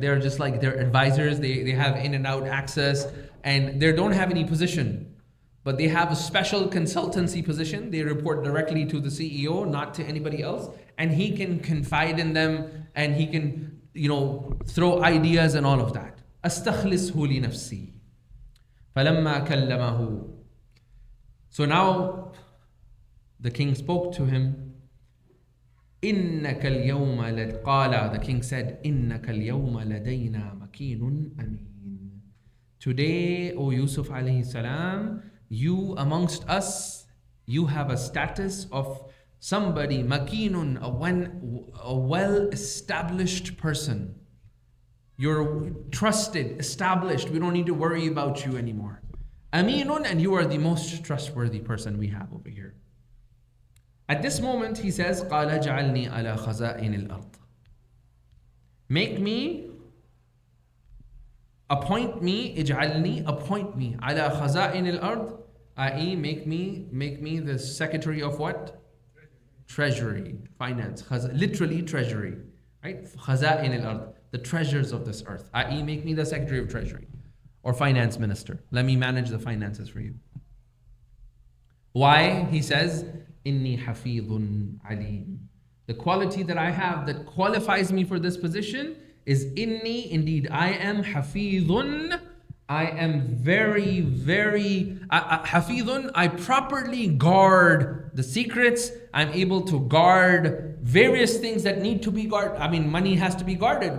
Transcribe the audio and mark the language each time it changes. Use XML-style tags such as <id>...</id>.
<en>They're just like their advisors, they have in and out access, and they don't have any position, but they have a special consultancy position. They report directly to the CEO, not to anybody else, and he can confide in them, and he can, throw ideas and all of that.</en> <ar>أستخلصه لنفسي فلما كلمه.</ar> <en>So now the king spoke to him.</en> <ar>إنك اليوم قال,</ar> <en>the king said,</en> <ar>إنك اليوم لدينا مكين أمين.</ar> <en>Today, O Yusuf alayhi salam, you amongst us, you have a status of somebody, makinun, a well-established person. You're trusted, established. We don't need to worry about you anymore. Aminun, and you are the most trustworthy person we have over here. At this moment, he says,</en> <ar>قَالَ جَعَلْنِي عَلَى خَزَائِنِ الْأَرْضِ.</ar> <en>Make me, appoint me,</en> <ar>اجعلني,</ar> <en>appoint me,</en> <ar>على خزائن الأرض,</ar> <en>i.e. make me the secretary of what? Treasury, finance, literally treasury, right?</en> <ar>خزائن الأرض,</ar> <en>the treasures of this earth, i.e. make me the secretary of treasury or finance minister. Let me manage the finances for you. Why? He says,</en> <ar>إِنِّي حَفِيظٌ عَلِيمٌ.</ar> <en>The quality that I have that qualifies me for this position is inni, indeed I am hafidhun. I am very, very hafidhun. I properly guard the secrets. I'm able to guard various things that need to be guarded. I mean, money has to be guarded.</en>